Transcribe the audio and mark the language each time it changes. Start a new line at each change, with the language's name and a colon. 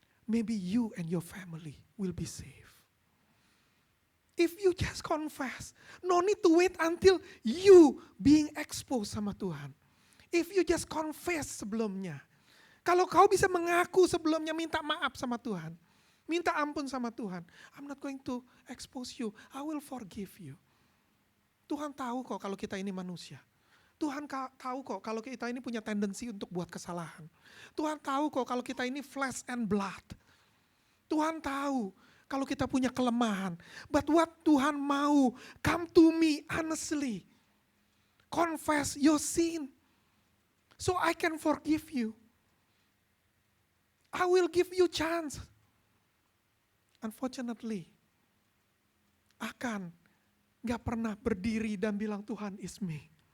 English: Maybe you and your family will be saved. If you just confess, no need to wait until you being exposed
Indonesian: sama Tuhan.
English: If you just confess
Indonesian: sebelumnya. Kalau kau bisa mengaku sebelumnya minta maaf sama Tuhan. Minta ampun sama Tuhan.
English: I'm not going to expose you. I will forgive you.
Indonesian: Tuhan tahu kok kalau kita ini manusia. Tuhan tahu kok kalau kita ini punya tendensi untuk buat kesalahan. Tuhan tahu kok kalau kita ini
English: flesh and blood.
Indonesian: Tuhan tahu kalau kita punya kelemahan.
English: But what Tuhan mau, come to me honestly. Confess your sin. So I can forgive you. I will give you chance. Unfortunately, Akan
Indonesian: gak pernah berdiri dan bilang
English: Tuhan is me.